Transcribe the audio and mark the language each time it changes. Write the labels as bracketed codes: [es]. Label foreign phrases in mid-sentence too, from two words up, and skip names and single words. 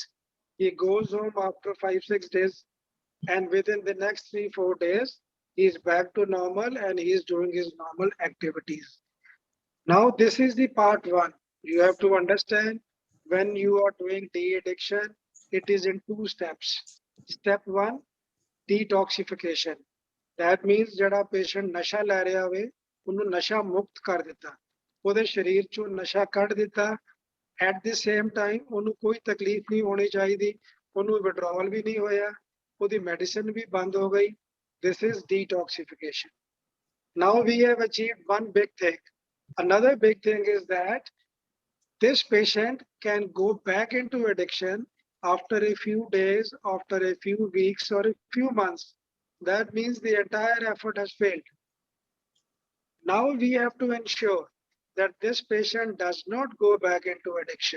[en] He goes home after 5-6 days, and within the next 3-4 days, he is back to normal and he is doing his normal activities. Now, this is the part one. You have to understand, when you are doing de-addiction, it is in 2 steps. Step 1, detoxification. That means [pa] ਜਦਾ patient ਨਸ਼ਾ ਲੈ ਰਿਹਾ ਹੋਵੇ, ਉਨੂੰ ਨਸ਼ਾ ਮੁਕਤ ਕਰ ਦਿੱਤਾ. ਓਦੇ ਸਰੀਰ ਚੋਂ ਨਸ਼ਾ ਕੱਢ ਦਿੱਤਾ. [en] At the same time, [pa] ਉਨੂੰ ਕੋਈ ਤਕਲੀਫ਼ ਨਹੀਂ ਹੋਣੀ ਚਾਹੀਦੀ, ਉਨੂੰ withdrawal ਵੀ ਨਹੀਂ ਹੋਇਆ, ਓਦੀ medicine ਵੀ ਬੰਦ ਹੋ ਗਈ. [en] This is detoxification. Now we have achieved one big thing. Another big thing is that this patient can go back into addiction after a few days, after a few weeks, or a few months. That means the entire effort has failed. Now we have to ensure that this patient does not go back into addiction.